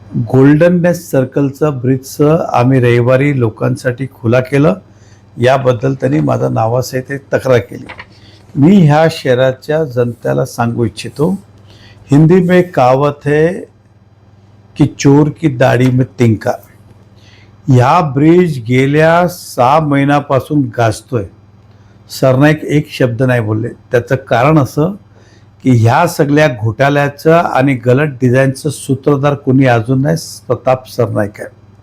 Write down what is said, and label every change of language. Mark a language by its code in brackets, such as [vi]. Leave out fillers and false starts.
[mr] Golden nest सर्कलचं ब्रिजचं आम्ही रविवारी लोकांसाठी खुला केलं, याबद्दल त्यांनी माझा नावासहित एक तक्रार केली। मी ह्या शहराच्या जनतेला सांगू इच्छितो, [hi] हिंदी में कहावत है कि चोर की दाढ़ी में तिनका। [mr] ह्या ब्रिज गेल्या 6 महिन्यापासून गाजतोय। सरनाईक एक शब्द नाही बोलले। त्याचं कारण असं की ह्या सगळ्या घोटाळ्याचं आणि गलत डिझाईनचं सूत्रधार कोणी अजून नाही, प्रताप सरनाईक आहे।